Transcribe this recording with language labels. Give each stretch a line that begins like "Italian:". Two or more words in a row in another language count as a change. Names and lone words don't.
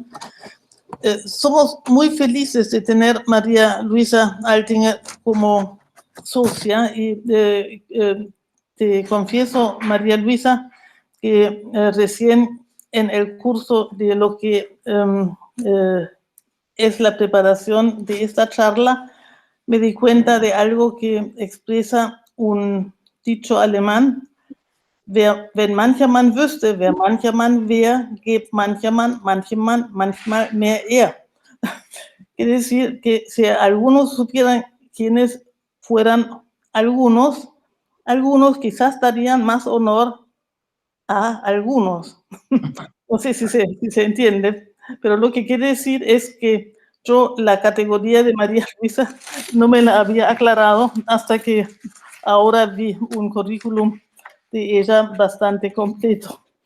Spanish: Somos muy felices de tener María Luisa Altinger como socia y te confieso, María Luisa, que recién en el curso de lo que es la preparación de esta charla, me di cuenta de algo que expresa un dicho alemán:
German: Wenn mancher Mann wüsste, wer mancher Mann wär, gäbe mancher Mann manchem Mann manchmal mehr er.
Spanish: Quiere decir que si algunos supieran quiénes fueran algunos quizás darían más honor a algunos. No sé si se entiende, pero lo que quiere decir es que yo la categoría de María Luisa no me la había aclarado hasta que ahora vi un currículum de ella bastante completo.